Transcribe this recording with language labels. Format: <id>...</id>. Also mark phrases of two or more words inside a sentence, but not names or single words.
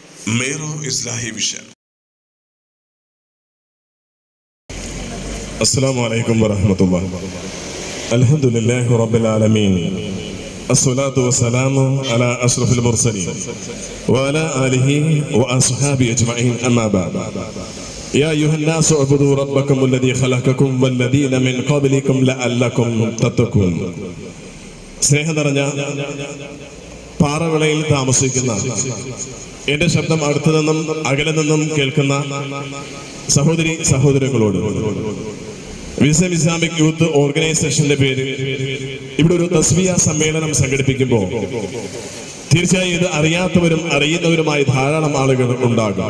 <ar>Mero Islahi Vision. السلام عليكم ورحمة الله. الحمد لله رب العالمين. الصلاة والسلام على أشرف المرسلين وعلى آله وأصحابه أجمعين أما بعد. يا أيها الناس اعبدوا ربكم الذي خلقكم والذين من قبلكم لعلكم تتقون.</ar> <ml>സ്നേഹം നിറഞ്ഞ പാറവിളയിൽ താമസിക്കുന്ന എന്റെ ശബ്ദം അടുത്തു നിന്നും അകലെ നിന്നും കേൾക്കുന്ന സഹോദരി സഹോദരങ്ങളോട് വിസ്ഡം ഇസ്ലാമിക് യൂത്ത് ഓർഗനൈസേഷന്റെ പേരിൽ ഇവിടെ ഒരു തസ്ബിയ സമ്മേളനം സംഘടിപ്പിക്കുമ്പോൾ തീർച്ചയായും ഇത് അറിയാത്തവരും അറിയുന്നവരുമായി ധാരാളം ആളുകൾ ഉണ്ടാകും.</ml>